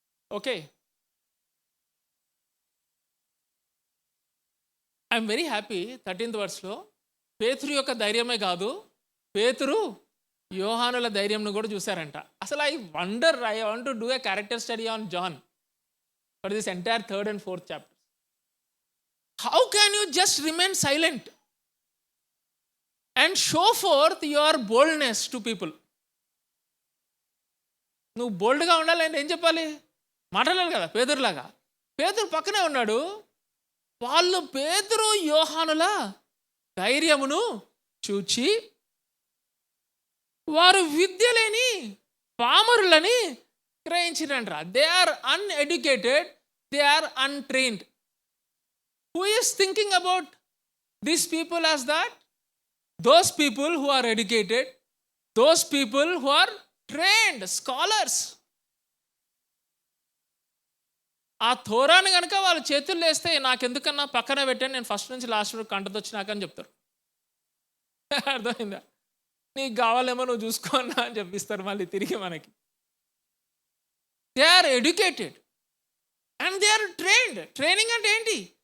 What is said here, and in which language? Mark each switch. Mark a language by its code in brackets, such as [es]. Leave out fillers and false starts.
[te] Okay, [en] I am very happy [te] 13th వర్స్లో పేతురు యొక్క ధైర్యమే కాదు, పేతురు యోహానుల ధైర్యంను కూడా చూశారంట. అసలు [en] I want to do a character study on John for this entire 3rd and 4th chapters. How can you just remain silent and show forth your boldness to people? [te] నువ్వు బోల్డ్గా ఉండాలంటే ఏం చెప్పాలి? మాట్లాడాలి కదా పేతురులాగా. పేతురు పక్కనే ఉన్నాడు. వాళ్ళు పేతురు యోహానుల ధైర్యమును చూచి వారు విద్య లేని పామరులని గ్రహించిరంట. [en] They are uneducated, they are untrained. Who is thinking about these people as that? Those people who are educated, those people who are trained, scholars. [te] ఆ థోరాన్ని కనుక వాళ్ళ చేతుల్లో వేస్తే నాకెందుకన్నా పక్కన పెట్టాను, నేను ఫస్ట్ నుంచి లాస్ట్ వరకు కంటతో వచ్చినాకని చెప్తారు. అర్థమైందా? నీకు కావాలేమో నువ్వు చూసుకోన్నా అని చెప్పిస్తారు మళ్ళీ తిరిగి మనకి. [en] They are educated and they are trained. [te] Training అంటే ఏంటి?